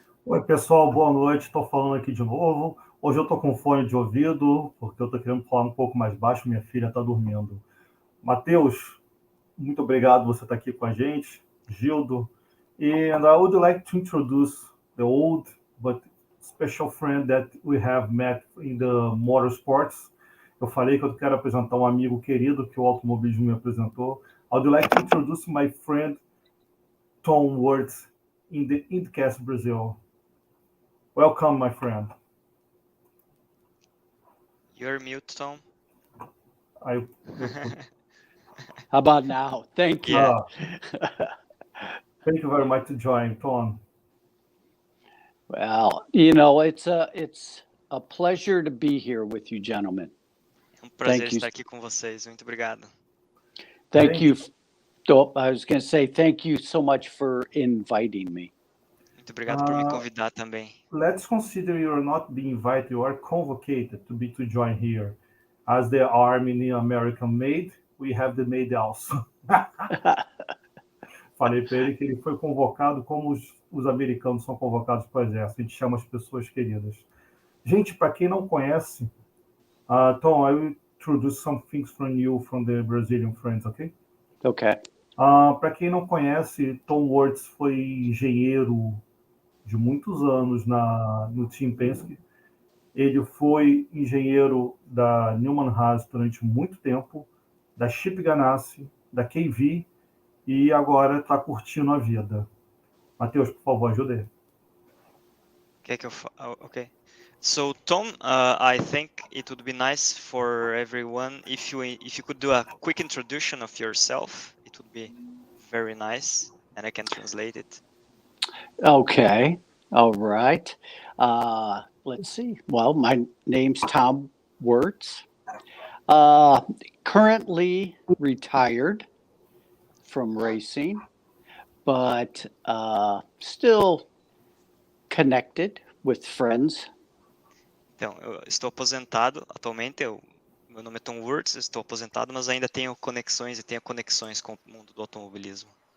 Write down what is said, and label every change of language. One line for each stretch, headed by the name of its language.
Portuguese: Oi, pessoal, boa noite. Estou falando aqui de novo. Hoje eu estou com fone de ouvido, porque eu estou querendo falar um pouco mais baixo, minha filha está dormindo. Matheus, muito obrigado por você estar aqui com a gente. Gildo.
English: And I would like to introduce the old but special friend that we have met in the motorsports.
Portuguese: Eu falei que eu quero apresentar um amigo querido que o automobilismo me apresentou.
English: I would like to introduce my friend Tom Wurtz in the IndyCast Brasil. Welcome, my friend. You're mute, Tom. I How about now? Thank you. Yeah. Thank you very much to join, Tom. Well, you know, it's a pleasure to be here with you, gentlemen.
Portuguese: É um prazer
English: Thank you.
Portuguese: estar aqui com vocês. Muito obrigado.
English: Thank you. Oh, I was going to say thank you so much for inviting me.
Portuguese: Muito obrigado por me convidar também.
English: Let's consider you're not being invited, you are convocated to join here. As the Army American made, we have the maid also.
Portuguese: Falei para ele que ele foi convocado como os americanos são convocados para o exército. A gente chama as pessoas queridas. Gente, para quem não conhece,
English: Tom, I will introduce some things from you, from the Brazilian friends, ok? Okay.
Portuguese: Para quem não conhece, Tom Wurtz foi engenheiro de muitos anos no Team Penske. Ele foi engenheiro da Newman Haas durante muito tempo, da Ganassi, da KV, e agora está curtindo a vida. Matheus, por favor, ajude aí. Quer que eu okay.
English: So Tom, I think it would be nice for everyone if you could do a quick introduction of yourself. It would be very nice, and I can translate it. Okay. All right. Let's see. Well, my name's Tom Wurtz. Currently retired from racing, but still connected with friends.
Portuguese: Então, eu estou aposentado atualmente. Meu nome é Tom Wurtz, estou aposentado, mas ainda tenho conexões com o mundo do automobilismo.